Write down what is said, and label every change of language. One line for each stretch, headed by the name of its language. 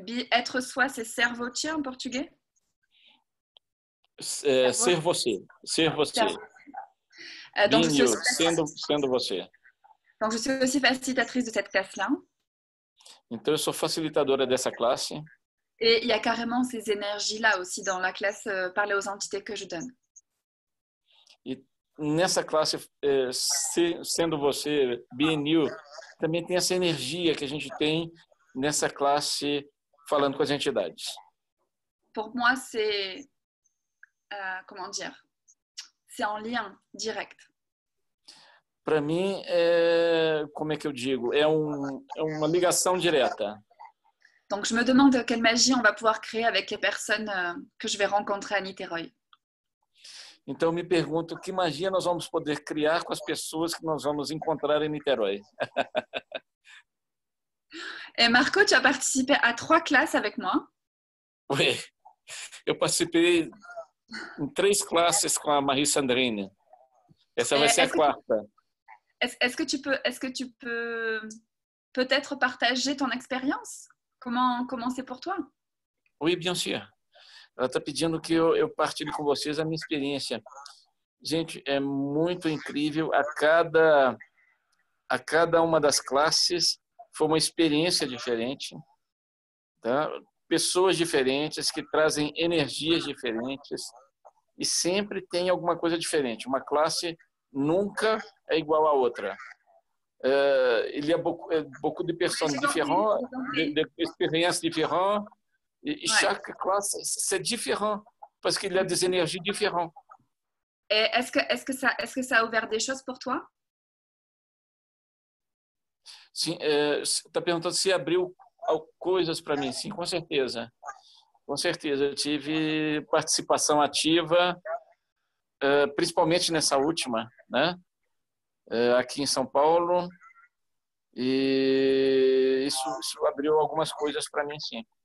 French: Être soi, c'est Servoce en portugais?
Portuguese: Ser você. Ser você.
French: Donc,
Portuguese: BNews, sendo você.
French: donc, je suis aussi facilitatrice de cette classe-là.
Portuguese: Então, eu sou facilitadora dessa classe.
French: Et il y a carrément ces énergies-là aussi dans la classe Parler aux entités que je donne.
Portuguese: E nessa classe, sendo você, BNU, também tem essa energia que a gente tem nessa classe falando com as entidades.
French: Pour moi, c'est... comment dire? C'est en lien direct.
Portuguese: Para mim, como é que eu digo? É uma ligação direta.
French: Donc, je me demande quelle magie on va pouvoir créer avec les personnes que je vais rencontrer à Niterói.
Portuguese: Então, eu me pergunto que magia nós vamos poder criar com as pessoas que nós vamos encontrar em Niterói.
French: Et Marco, tu as participé à 3 classes avec moi.
Portuguese: Oui, eu participei em 3 classes com a Marie Sandrine. Essa vai ser a 4ª.
French: Est-ce que tu peux peut-être partager ton expérience? Comment c'est pour toi? Oui, bien sûr.
Portuguese: Ela está pedindo que eu partilhe com vocês a minha experiência. Gente, é muito incrível. A cada uma das classes foi uma experiência diferente, tá? Pessoas diferentes que trazem energias diferentes e sempre tem alguma coisa diferente. Uma classe nunca é igual à outra.
French: Il y a beaucoup de personnes différentes, d'expériences différentes, et chaque classe, c'est différent, parce qu'il y a des énergies différentes. Et est-ce que ça a ouvert des choses pour toi?
Portuguese: Sim, está perguntando se abriu coisas para mim. Sim, com certeza. Com certeza. Eu tive participação ativa, principalmente nessa última, né? Aqui em São Paulo, e isso abriu algumas coisas para mim, sim.